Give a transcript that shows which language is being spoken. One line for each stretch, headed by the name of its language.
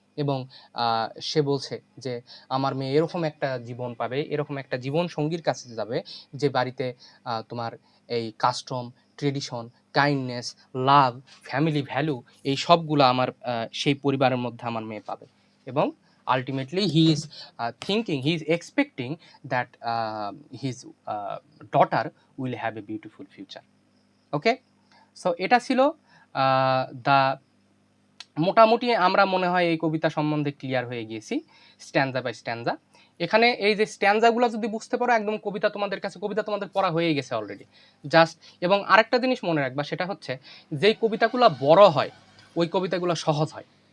Bangla: এবং সে বলছে যে আমার মেয়ে এরকম একটা জীবন পাবে, এরকম একটা জীবন সঙ্গীর কাছে যাবে, যে বাড়িতে তোমার এই কাস্টম, ট্রেডিশন, কাইন্ডনেস, লাভ, ফ্যামিলি ভ্যালু, এই সবগুলো আমার সেই পরিবারের মধ্যে আমার মেয়ে পাবে।
English: এবং ultimately he is thinking, he is expecting that his daughter will have a beautiful future.
Bangla: Okay, so এটা ছিল দ্য, মোটামুটি আমরা মনে হয় এই কবিতা সম্বন্ধে ক্লিয়ার হয়ে গিয়েছি স্ট্যান্জা বাই স্ট্যান্জা। এখানে এই যে স্ট্যান্জাগুলো যদি বুঝতে পারো, একদম কবিতা তোমাদের কাছে, কবিতা তোমাদের পড়া হয়ে গেছে অলরেডি জাস্ট। এবং আরেকটা জিনিস মনে রাখবা, সেটা হচ্ছে যেই কবিতাগুলো বড় হয় ওই কবিতাগুলো সহজ হয়।